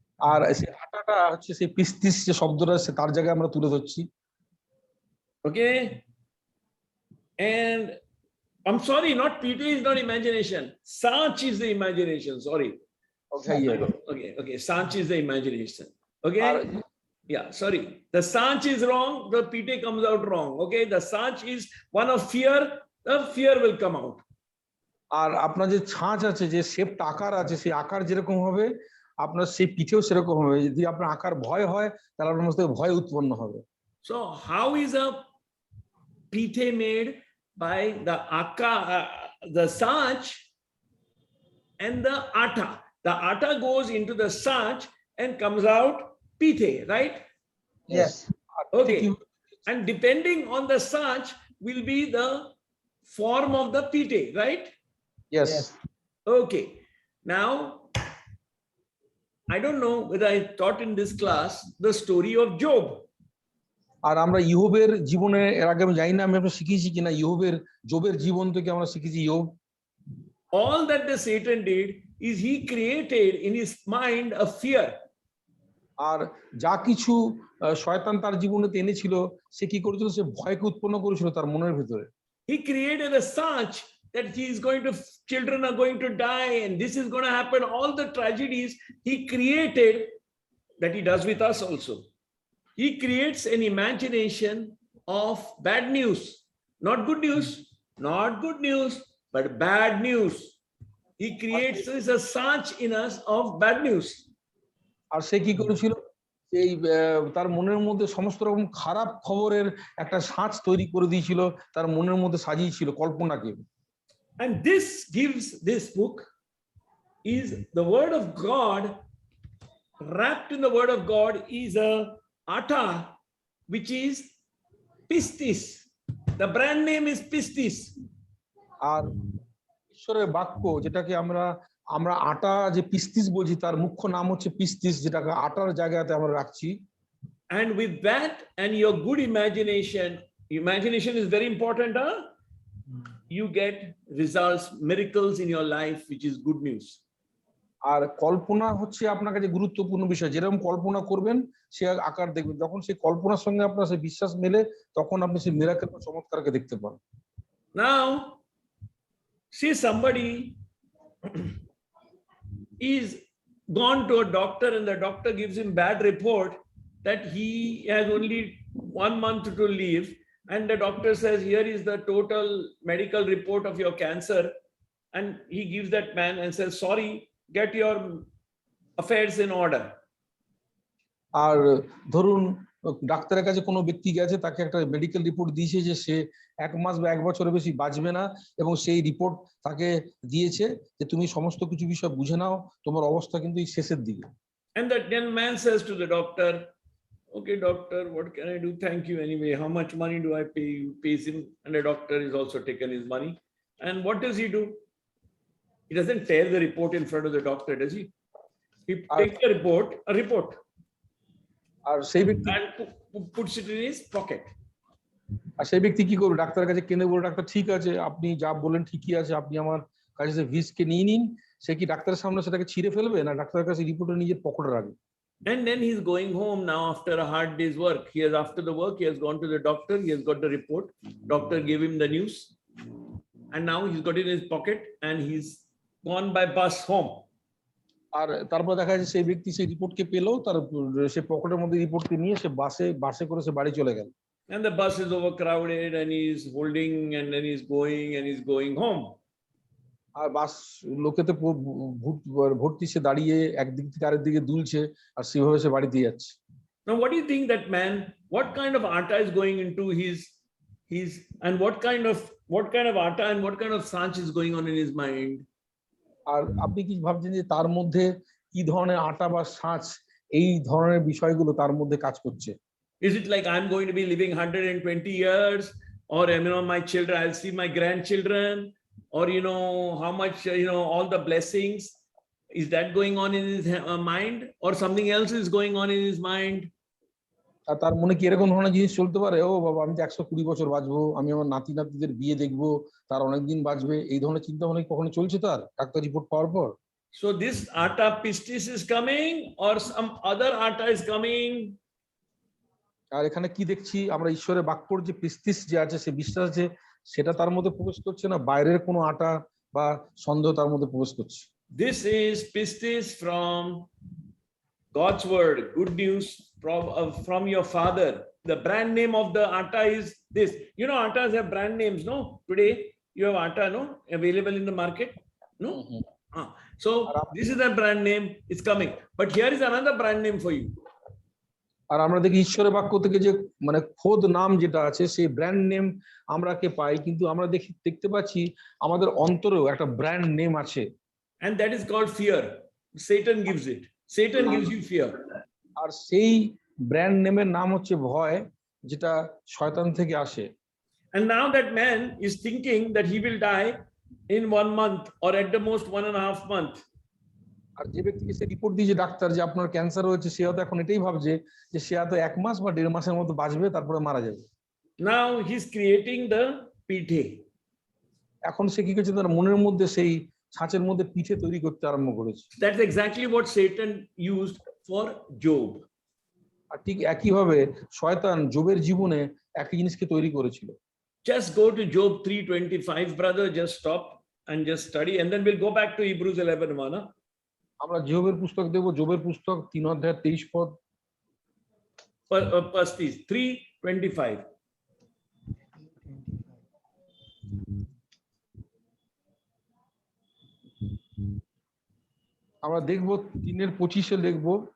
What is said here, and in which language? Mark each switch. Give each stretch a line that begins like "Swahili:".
Bangla: আর সেই আটাটা হচ্ছে সেই পিস্তিস যে শব্দটা আছে তার জায়গায় আমরা তুলে ধরছি।
English: Okay. And I'm sorry, not pithe is not imagination. Sanch is the imagination. Sorry. Okay. Sanch is the imagination. Okay. Yeah, sorry. The sanch is wrong. The pithe comes out wrong. Okay. The sanch is one of fear. The fear will come out.
Bangla: আর আপনার যে ছাঁচ আছে, যে শেপটা আকার আছে, সেই আকার যেরকম হবে আপনার সেই পিঠেও সেরকম হবে। যদি আপনার আকার ভয় হয় তাহলে আপনার মধ্যে ভয় উৎপন্ন হবে।
English: So how is a pithe made? By the the sach and the atta. The atta goes into the sach and comes out pithe, right? Yes.
Bangla: আর পিঠে
English: Okay.
Bangla: কি
English: And depending on the sach will be the form of the pithe, right? Yes. Okay. Now, I don't know whether I taught in this class the story of Job.
Bangla: আর আমরা ইয়োবের জীবনে এর আগে আমি জানি না আমি আপনার শিখিয়েছি কিনা, জবের জীবন থেকে আমরা শিখেছি ইয়োব।
English: All that the Satan did is he created in his mind a fear.
Bangla: আর যা কিছু শয়তান তার জীবনে এনেছিল, সে কি করেছিল? সে ভয়কে উৎপন্ন করেছিল তার মনের ভিতরে।
English: He created a such that he is going to, children are going to die and this is going to happen. All the tragedies he created, that he does with us also. He creates an imagination of bad news, not good news, but bad news. He creates a such in us of bad news.
Bangla: আর সে কি করেছিল? এই তার মনের মধ্যে সমস্ত রকম খারাপ খবরের একটা ছাঁচ তৈরি করে দিয়েছিল, তার মনের মধ্যে সাজিয়েছিল কল্পনাকে।
English: And this book is the word of God. Wrapped in the word of God is a atta, which is pistis. The brand name is pistis.
Bangla: আর ঈশ্বরের বাক্য, যেটাকে আমরা আটা যে পিস্তিস বলছি, তার মুখ্য নাম হচ্ছে পিস্তিস, যেটাকে আটার জায়গাতে আমরা রাখছি।
English: And with that and your good imagination is very important, huh? You get results, miracles in your life, which is good news.
Bangla: আর কল্পনা হচ্ছে আপনার কাছে গুরুত্বপূর্ণ বিষয়। যেরকম কল্পনা করবেন সে আকার দেখবেন। যখন সেই কল্পনার সঙ্গে আপনার সেই বিশ্বাস মেলে, তখন আপনি সেই মিরাকেল বা চমৎকারকে দেখতে পান।
English: Now, see, somebody is gone to a doctor and the doctor gives him bad report that he has only 1 month to live, and the doctor says, here is the total medical report of your cancer, and he gives that man and says, sorry, get your affairs in order.
Bangla: আর ধরুন ডাক্তারের কাছে কোনো ব্যক্তি গেছে, তাকে একটা medical report দিয়েছে যে সে 1 মাস বা 1 বছরের বেশি বাঁচবে না, এবং সেই রিপোর্ট তাকে দিয়েছে যে তুমি সমস্ত কিছু বিষয় বুঝে নাও, তোমার অবস্থা কিন্তু এই শেষের দিকে।
English: And that young man says to the doctor, okay, doctor, what can I do? Thank you anyway. How much money do I pay you? Pays him, and the doctor is also taken his money. And what does he do? He doesn't tear the report in front of the doctor, does he? He takes the report,
Bangla: আর সেই ব্যক্তি
English: and puts it in his pocket.
Bangla: আর সেই ব্যক্তি কি করবে? ডাক্তারের কাছে কেনে বলে, ডাক্তার ঠিক আছে, আপনি যা বলেন ঠিকই আছে, আপনি আমার কাছে যে ভিসকে নিয়ে নিন। সে কি ডাক্তারের সামনে সেটাকে ছিঁড়ে ফেলবে, না ডাক্তারের কাছে রিপোর্টটা নিজের পকেটে রাখবে?
English: And then he's going home now after a hard day's work. After the work, he has gone to the doctor, he has got the report. Doctor gave him the news. And now he's got it in his pocket and he's gone by bus home.
Bangla: আর তারপর দেখা যাচ্ছে সেই ব্যক্তি সেই রিপোর্টকে পেলো, তার সে পকেটের মধ্যে রিপোর্টকে নিয়ে সে বাসে করে সে বাড়ি চলে গেল।
English: And the bus is overcrowded and he's holding and then he's going home.
Bangla: আর বাস লোকেতে ভর্তি, সে দাঁড়িয়ে একদিক থেকে আরেক দিকে দুলছে, আর সেভাবে সে বাড়িতে যাচ্ছে।
English: Now, what do you think that man, what kind of atta is going into his and what kind of atta and what kind of sanch is going on in his mind?
Bangla: আর আপনি কি ভাবছেন যে তার মধ্যে কি ধরনের আটা বা ছাঁচ, এই ধরনের বিষয়গুলো তার মধ্যে কাজ করছে?
English: Is it like I'm going to be living 120 years, or my children, I'll see my grandchildren, or how much all the blessings? Is that going on in his mind, or something else is going on in his mind?
Bangla: আর তার মনে কি এরকম ধরনের জিনিস চলতে পারে? ও বাবা, আমি তো 120 বছর বাঁচবো, আমি আমার নাতিদের বিয়ে দেখবো, তার অনেকদিন বাঁচবে, এই ধরনের চিন্তা ভাবনা কখনো চলছে তার ডাক্তার রিপোর্ট পাওয়ার পর?
English: So this atta pistis is coming, or some other atta is coming?
Bangla: আর এখানে কি দেখছি আমরা? ঈশ্বরের বাক্যর যে পিস্তিস যে আছে, সে বিশ্বাস যে সেটা তার মধ্যে প্রবেশ করছে, না বাইরের কোনো আটা বা সন্দেহ তার মধ্যে প্রবেশ করছে?
English: This is pistis from God's word, good news from your father. The brand name of the atta is this. Attas have brand names, no? Today You have atta, no? Available in the market? No? So this is the brand name, it's coming. But here is another brand name for you.
Bangla: আর আমরা দেখি ঈশ্বরের বাক্য থেকে যে মানে খোদ নাম যেটা আছে সেই ব্র্যান্ড নেম আমরা কে পাই, কিন্তু আমরা দেখতে পাচ্ছি আমাদের অন্তরেও একটা ব্র্যান্ড নেম আছে,
English: And that is called fear. Satan gives it. Satan gives you fear.
Bangla: আর সেই ব্র্যান্ড নেমের নাম হচ্ছে ভয়, যেটা শয়তান থেকে আসে।
English: And now that man is thinking that he will die in 1 month or at the most 1.5 months.
Bangla: আর যে ব্যক্তিকে সে রিপোর্ট দিয়েছে ডাক্তার যে আপনার ক্যান্সার হয়েছে, সে হয়তো এখন এটাই ভাবছে যে সে হয়তো 1 মাস বা 1.5 মাসের মতো বাঁচবে, তারপরে মারা যাবে।
English: Now he's creating the pithe.
Bangla: এখন সে কি করছে, তার মনের মধ্যে সেই ছাঁচের মধ্যে পিঠে তৈরি করতে আরম্ভ করেছে।
English: That's exactly what Satan used for Job.
Bangla: আর ঠিক একইভাবে শয়তান জবের জীবনে একই জিনিসকে তৈরি করেছিল।
English: Just go to Job 3:25, brother. Just stop and just study, and then we'll go back to Hebrews 11:1.
Bangla: আমরা জবের পুস্তক দেখবো, জবের পুস্তক 3:23 পদ।
English: Pastis 3:25.
Bangla: আমরা দেখবো 3:25 দেখবো।